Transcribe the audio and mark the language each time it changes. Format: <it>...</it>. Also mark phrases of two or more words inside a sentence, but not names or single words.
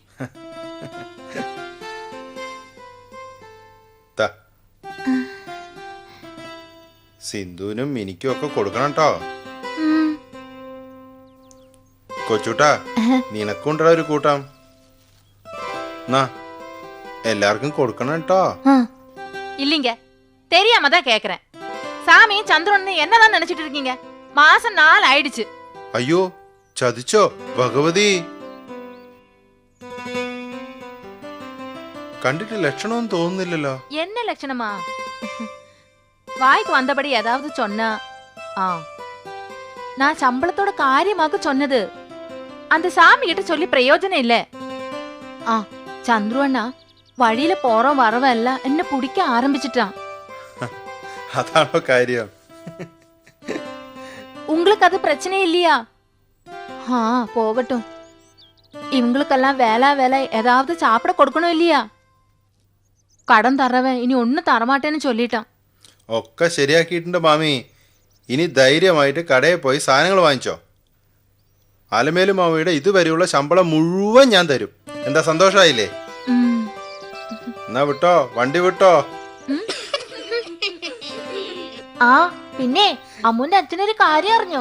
<ml>സിന്ധുവിനും മിനിക്കും ഒക്കെ കൊടുക്കണം കേട്ടോ. ഉം. കൊച്ചൂട്ടാ, നിനക്കുണ്ടോ ഒരു കൂട്ടം? എന്നാ എല്ലാവർക്കും കൊടുക്കണം കേട്ടോ. ആ.</ml> <ta>இல்லைங்க, தெரியாம தான் கேக்குறேன். சாமியும் சந்திரன் என்னதான் நினைச்சிட்டு இருக்கீங்க? மாசம் 4 ஆயிடுச்சு.</ta> <ml>അയ്യോ, ചതിച്ചോ ഭഗവതി? കണ്ടിട്ട് ലക്ഷണമൊന്നും തോന്നുന്നില്ലല്ലോ.</ml> <ta>என்ன லட்சணமா? வாய்க்கு வந்தபடி ஏதாவது சொன்னா நான் சம்பளத்தோட காரியமாக சொன்னது. அந்த சாமி கிட்ட சொல்லி பிரயோஜனம் இல்ல. சந்துரு அண்ணா வழியில போறோம் வரவெல்லாம் என்ன பிடிக்க ஆரம்பிச்சிட்டான்.</ta> <ml>അതാണോ കാര്യം?</ml> <ta>உங்களுக்கு அது பிரச்சனை இல்லையா? போகட்டும். இவங்களுக்கெல்லாம் வேலை ஏதாவது சாப்பிட கொடுக்கணும் இல்லையா? கடன் தரவன் இனி ஒன்னும் தரமாட்டேன்னு சொல்லிட்டான்.</ta> <ml>ഒക്കെ ശരിയാക്കിയിട്ടുണ്ട് മാമി. ഇനി ധൈര്യമായിട്ട് കടയിൽ പോയി സാധനങ്ങൾ വാങ്ങിച്ചോ. അലമേലു മാമിയുടെ ഇതുവരെയുള്ള ശമ്പളം മുഴുവൻ ഞാൻ തരും. എന്താ, സന്തോഷമായില്ലേ? എന്നാ വിട്ടോ, വണ്ടി വിട്ടോ. പിന്നെ അമ്മുന്റെ അച്ഛനൊരു കാര്യം അറിഞ്ഞോ?</ml>